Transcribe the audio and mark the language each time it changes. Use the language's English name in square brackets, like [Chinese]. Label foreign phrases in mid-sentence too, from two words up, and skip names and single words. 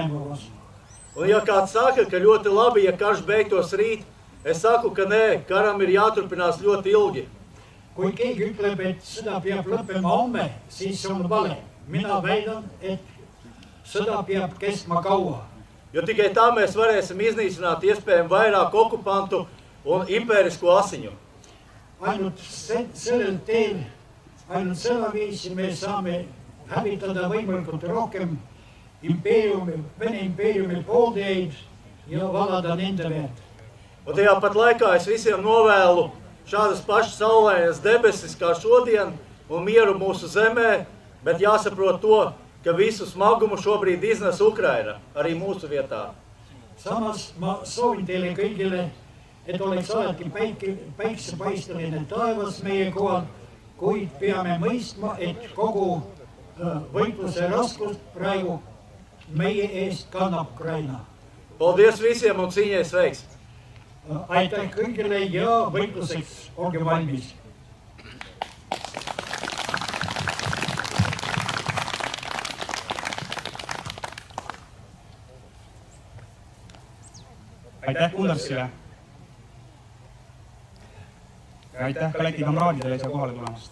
[Latvian] Un ja kāds saka, ka ļoti labi, ja karš beigtos rīt, Es saku, ka nē, karam ir jāturpinās ļoti ilgi. [Estonian] Kui keegi ütleb, et sõda peab lõppema homme, siis on vale. Mina väidan, et sõda peab kestma kaua. [Latvian] Jo tikai tā mēs varēsim iznīcināt iespējami vairāk okupantu un impērisko asiņu. [Estonian] Ainult sellel teel, ainult selle viisi me saame hävitada võimalikult rohkem Vene impeeriumi pooldeid ja valada nende verd. [Latvian] Un tajā pat laikā es visiem novēlu šādas pašas saulainas debesis kā šodien un mieru mūsu zemē, bet jāsaprot to, ka visu smagumu šobrīd iznes Ukraina, arī mūsu vietā. [Estonian] Samas ma soovin teile kõigile, et oleks alati päiksepaisteline taevas meie kohal, kuid peame mõistma, et kogu võitluse raskust praegu meie eest kannab Ukraina. [Latvian] Paldies visiem un cīņais veiks! [Estonian] Aitäh kõigile ja võitluseks olge valmis! Aitäh Kundarsile ja aitäh ka Läti kamraadidele siia kohale tulemast.